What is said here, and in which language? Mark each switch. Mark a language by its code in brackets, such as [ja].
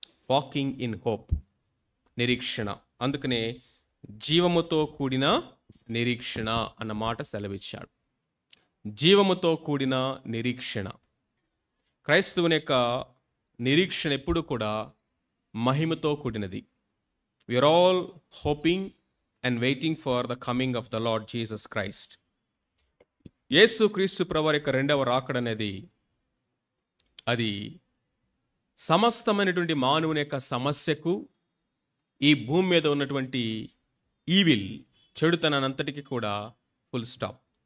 [en] walking in hope, [te] నిరీక్షణ. అందుకనే జీవముతో కూడిన నిరీక్షణ అన్న మాట సెలవిచ్చాడు. జీవముతో కూడిన నిరీక్షణ. క్రైస్తవుని యొక్క నిరీక్షణ ఎప్పుడు కూడా మహిమతో కూడినది. [en] We are all hoping and waiting for the coming of the Lord Jesus Christ. [te] యేసు క్రీస్తు ప్రభువారి యొక్క రెండవ రాకడ అనేది అది సమస్తమైనటువంటి మానవుని యొక్క సమస్యకు, ఈ భూమి మీద ఉన్నటువంటి ఈవిల్, చెడుతనంతటికి కూడా ఫుల్ స్టాప్.